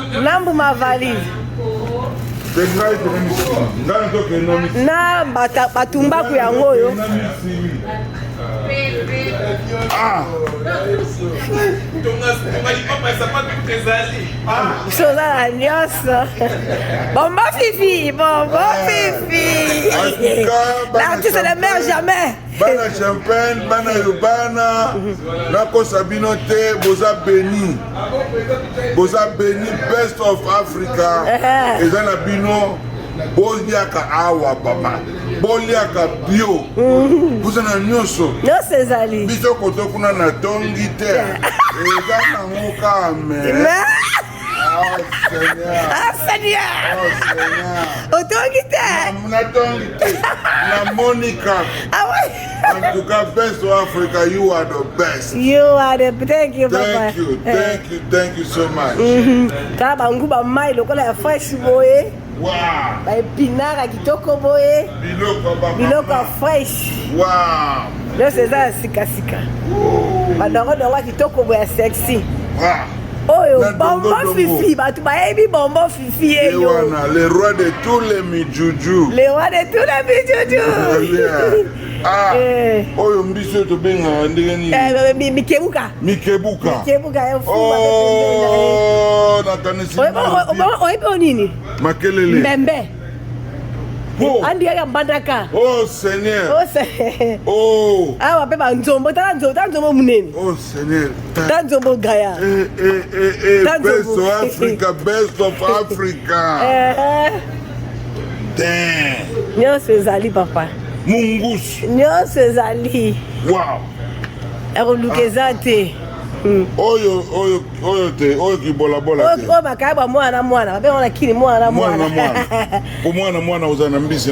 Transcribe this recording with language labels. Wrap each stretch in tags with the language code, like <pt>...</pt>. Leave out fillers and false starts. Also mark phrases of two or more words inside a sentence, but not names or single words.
<ln>nambu mavalise na batumbaku yango oyo soza na nyonso bombo fifi</ln> <fr>l'artiste ne meurt jamais</fr> <ln>bana champagne bana yobana nakosa bino te boza beni</ln> <en>best of Africa</en> <ln>eza na bino boliaka awa papa boliaka bio boza na nyonso ezali biso koto kuna na tongi te eza nango kame Seigneur otongi te</ln> <en>na Monica</en> <fr>en tout cas</fr> <en>best of Africa you are the best thank you papa thank you so much</en> <ln>tala banguba mai lokola ya fresh boye wow baepinara kitoko boye biloko ya fresh wow nyonso eza ya sikasika badongodongo kitoko boye ya sexy oyo bombo fifi bato bayebi bombo fifi eyo</ln> <fr>le roi de tous les</fr> <ln>mijuju oyo mbiso tobengaka ndenge nini mikebuka nakanisi oyebi o nini makelele mbembe andiyaka mbandaka oh Seigneur oh awa mpe banzombo tala nzombo munene oh Seigneur tala nzombo gaya</ln> <en>best of Africa best of Africa</en> <ln>nyonso ezali papa mungusu nyonso ezali wow ekoluka eza te oyo te oyo kibolabola te oyo bakaya ba mwana babenga wana kini mwana po mwana oza na mbisi</ln>